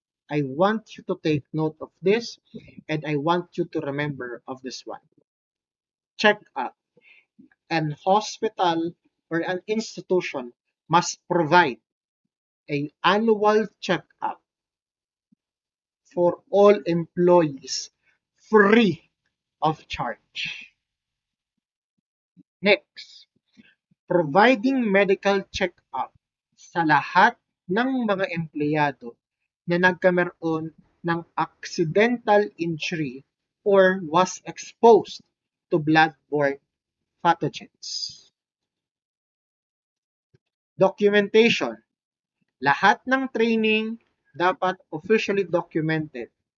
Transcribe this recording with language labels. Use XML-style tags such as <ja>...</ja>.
<en>I want you to take note of this, and I want you to remember of this one. Check up. An hospital or an institution must provide an annual check-up for all employees free of charge. Next, providing medical check-up</en> <tl>sa lahat ng mga empleyado na nagkameron ng</tl> <en>accidental injury or was exposed to blood-borne pathogens. Documentation.</en> <tl>Lahat ng</tl> <en>training</en> <tl>dapat</tl> <en>officially documented.</en>